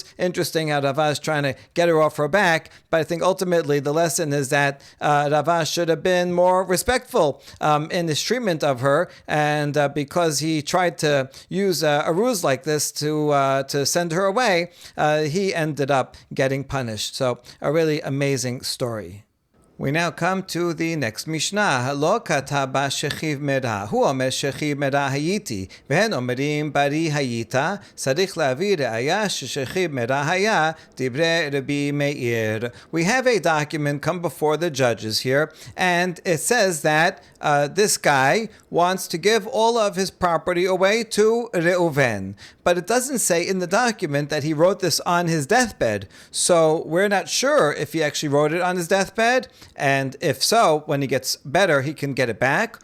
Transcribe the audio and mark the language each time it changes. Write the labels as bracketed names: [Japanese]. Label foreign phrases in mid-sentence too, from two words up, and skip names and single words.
[English] Interesting how Rava is trying to get her off her back, but I think ultimately the lesson is that Rava should have been more respectful in his treatment of her, and because he tried to use a ruse like this to send her away, he ended up getting punished. So a really amazing story. We now come to the next Mishnah. [Hebrew] לא כתבה שכיב מרע. הוא אומר שכיב מרע הייתי. והן אומרים בריא היית. צריך להביא ראיה שכיב מרע היה. דברי רבי מאיר. [English] We have a document come before the judges here, and it says that this guy wants to give all of his property away to Reuven. But it doesn't say in the document that he wrote this on his deathbed. So we're not sure if he actually wrote it on his deathbed, And if so, when he gets better, he can get it back.